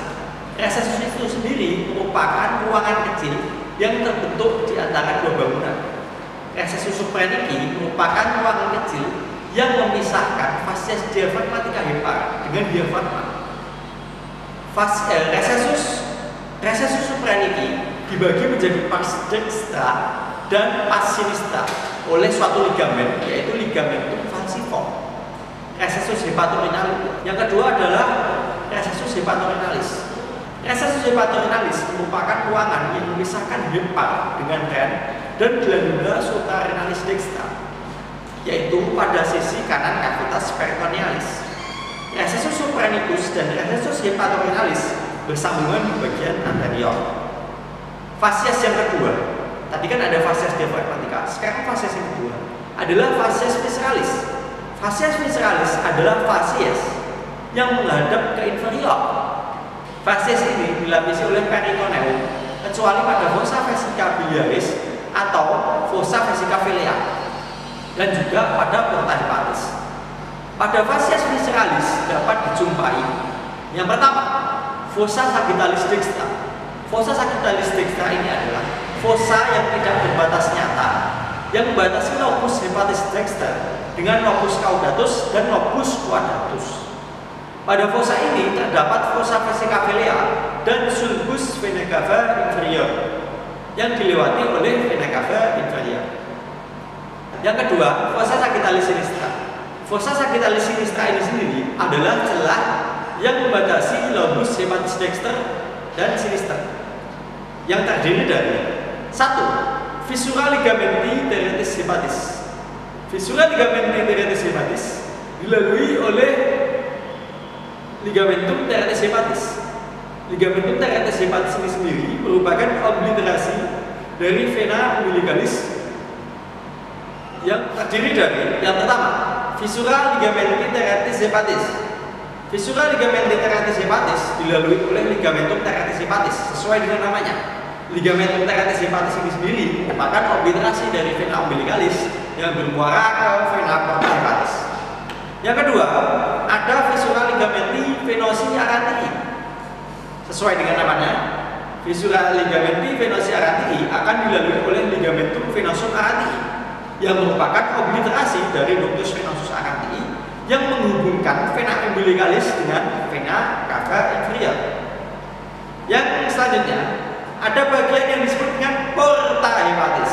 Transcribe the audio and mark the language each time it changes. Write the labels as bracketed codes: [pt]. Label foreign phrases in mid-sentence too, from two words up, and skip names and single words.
[id] Recessus itu sendiri merupakan ruangan kecil yang terbentuk di antara dua bangunan. Recessus supraniki merupakan ruangan kecil yang memisahkan fasies diafragmatica hepar dengan diafragma. Recessus supraniki dibagi menjadi pars dextra dan pars sinistra oleh suatu ligamen, yaitu ligamentum falciform. Recessus hepatorenalis. Yang kedua adalah recessus hepatorenalis. Recessus hepatorenalis merupakan ruangan yang memisahkan hepar dengan ren dan glandula suprarenalis dextra, yaitu pada sisi kanan kavitas peritonealis. Recessus supranicus dan recessus hepatorenalis bersambungan di bagian anterior. Fasies yang kedua, tadi kan ada fasies diafragmatica, sekarang fasies yang kedua adalah fasies visceralis. Fasies visceralis adalah fasies yang menghadap ke inferior. Fasies ini dilapisi oleh peritoneum, kecuali pada fossa vesica biliaris atau fossa vesica biliar, dan juga pada porta hepatis. Pada fascias visceralis dapat dijumpai yang pertama, fossa sagittalis dextra. Fossa sagittalis dextra ini adalah fossa yang tidak berbatas nyata, yang membatasi lobus hepatis dexter dengan lobus caudatus dan lobus quadratus. Pada fossa ini terdapat fossa vesicavelea dan sulcus vena cava inferior yang dilewati oleh vena cava inferior. Yang kedua, fossa sagittalis sinistra. Fossa sagittalis sinistra ini sendiri adalah celah yang membatasi lobus hepatis dexter dan sinister, yang terdiri dari 1. Fissura ligamenti teretis hepatis. Fissura ligamenti teretis hepatis dilalui oleh ligamentum teretis hepatis. Ligamentum teretis hepatis ini sendiri merupakan obliterasi dari vena umbilicalis yang terdiri dari yang pertama, fissura ligamenti teretis hepatis. Fissura ligamenti teretis hepatis dilalui oleh ligamentum teretis hepatis sesuai dengan namanya. Ligamentum teretis hepatis ini sendiri merupakan obliterasi dari vena umbilicalis yang bermuara ke vena porta hepatis. Yang kedua, ada fissura ligamenti venosi arantii. Sesuai dengan namanya, fissura ligamenti venosi arantii akan dilalui oleh ligamentum venosum arantii yang merupakan obliterasi dari ductus venosus arantii yang menghubungkan vena umbilicalis dengan vena cava inferior. Yang selanjutnya, ada bagian yang disebut dengan porta hepatis.